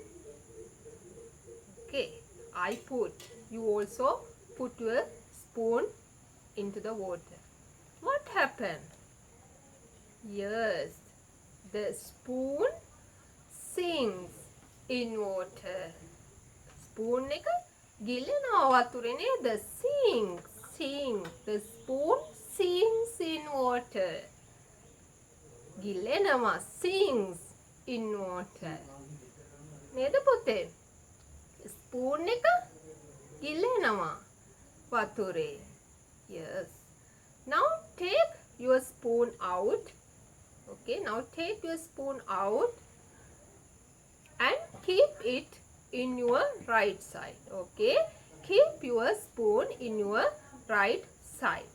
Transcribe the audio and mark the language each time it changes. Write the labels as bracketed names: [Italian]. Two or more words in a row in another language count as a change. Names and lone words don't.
[English] Okay. I put. You also put your spoon into the water. What happened? Yes, the spoon sinks in water. [Sinhala] Spoon එක ගිලෙනවා වතුරේ නේද? [English] Sink. The spoon sinks in water. ගිලෙනවා, sinks in water. [Sinhala] නේද පුතේ? Spoon එක ගිලෙනවා වතුරේ. [English] Yes. Now take your spoon out. Okay, now take your spoon out and keep it in your right side. Okay, keep your spoon in your right side.